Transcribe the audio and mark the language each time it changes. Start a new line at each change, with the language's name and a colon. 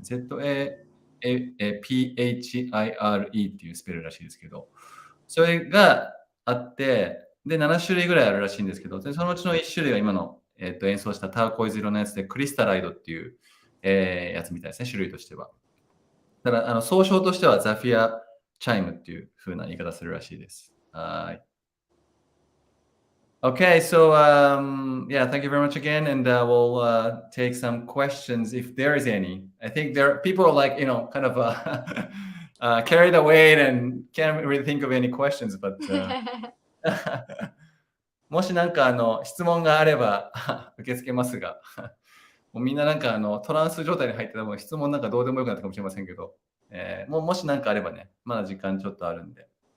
Japanese: ZAPHIRE っていうスペルらしいですけど、それがあって、で、7種類ぐらいあるらしいんですけど、でそのうちの1種類が今の、演奏したターコイズ色のやつで、クリスタライドっていう、やつみたいですね、種類としては。ただ、総称としてはザフィアチャイムっていう風な言い方するらしいです。はい。
English: Okay, so yeah, thank you very much again, and we'll take some questions if there is any. I think people are like, kind of carried away and can't really think of any questions, but
Japanese: もしなんか質問があれば受け付けますが、もうみんななんかトランス状態に入ってたらもう質問なんかどうでもよくなったかもしれませんけど、もしなんかあればね、まだ時間ちょっとあるんで。